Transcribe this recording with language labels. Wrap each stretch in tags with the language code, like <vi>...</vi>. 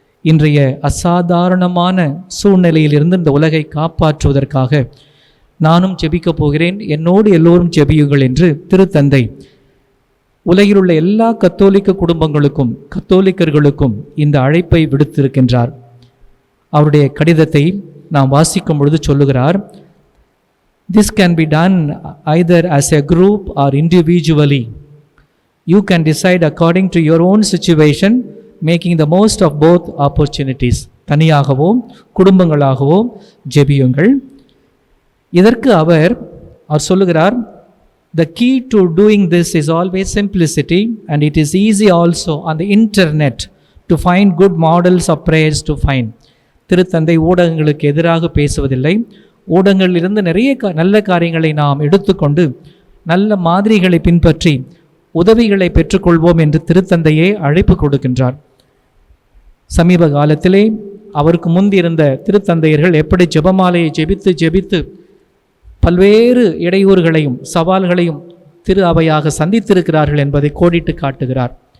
<ta>இன்றைய அசாதாரணமான சூழ்நிலையிலிருந்து இந்த உலகை காப்பாற்றுவதற்காக நானும் ஜெபிக்கப் போகிறேன், என்னோடு எல்லோரும் ஜெபியுங்கள் என்று திருத்தந்தை உலகில் உள்ள எல்லா கத்தோலிக்க குடும்பங்களுக்கும் கத்தோலிக்கர்களுக்கும் இந்த அழைப்பை விடுத்திருக்கின்றார். அவருடைய கடிதத்தை நாம் வாசிக்கும் பொழுது சொல்லுகிறார்,</ta> <en>This can be done either as a group or individually. You can decide according to your own situation, making the most of both opportunities.</en> <ta>தனியாகவோ குடும்பங்களாகவோ ஜெபியுங்கள். இதற்கு அவர் சொல்லுகிறார்,</ta> <en>The key to doing this is always simplicity, and it is easy also on the internet to find good models of prayers to find.</en> <ta>திருத்தந்தை ஊடகங்களுக்கு எதிராக பேசுவதில்லை. ஊடகங்களிலிருந்து நிறைய நல்ல காரியங்களை நாம் எடுத்துக்கொண்டு நல்ல மாதிரிகளை பின்பற்றி உதவிகளை பெற்றுக்கொள்வோம் என்று திருத்தந்தையே அழைப்பு கொடுக்கின்றார். சமீப காலத்திலே அவருக்கு முந்தி இருந்த திருத்தந்தையர்கள் எப்படி ஜெபமாலையை ஜெபித்து பல்வேறு இடையூறுகளையும் சவால்களையும் திரு அவையாக சந்தித்திருக்கிறார்கள் என்பதை கோடிட்டு காட்டுகிறார்.</ta>